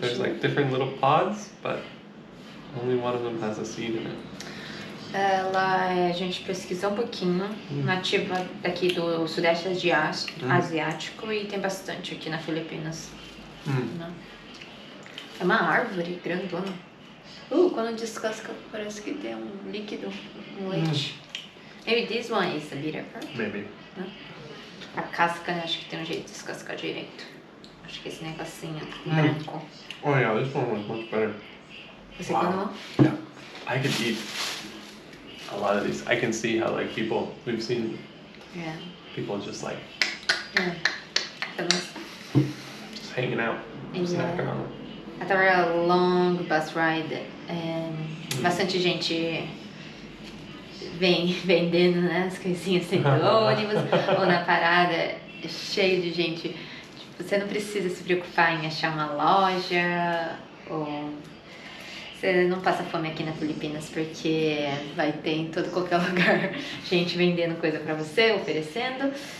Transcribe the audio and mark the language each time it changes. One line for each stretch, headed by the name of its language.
English: There's like different little pods, but only one of them has a seed in it.
Portuguese: A gente pesquisou um pouquinho, nativa daqui do Sudeste Asiático e tem bastante aqui na Filipinas. Né? É uma árvore grandona. Quando descasca parece que tem um líquido, um leite.
English: Maybe this one is a bitter part. Maybe.
Portuguese: Né? A casca, né, acho que tem um jeito de descascar direito. Acho que esse negocinho branco.
English: Oh yeah, this one was much better.
Portuguese: Você wow.
English: Yeah, I could eat a lot of these. I can see how like we've seen people just like just hanging out, snacking on it. After a long bus ride,
Portuguese: bastante gente vem vendendo, né, as coisinhas dentro do ônibus ou na parada, cheio de gente. Tipo, você não precisa se preocupar em achar uma loja ou você não passa fome aqui na Filipinas porque vai ter em qualquer lugar gente vendendo coisa pra você, oferecendo.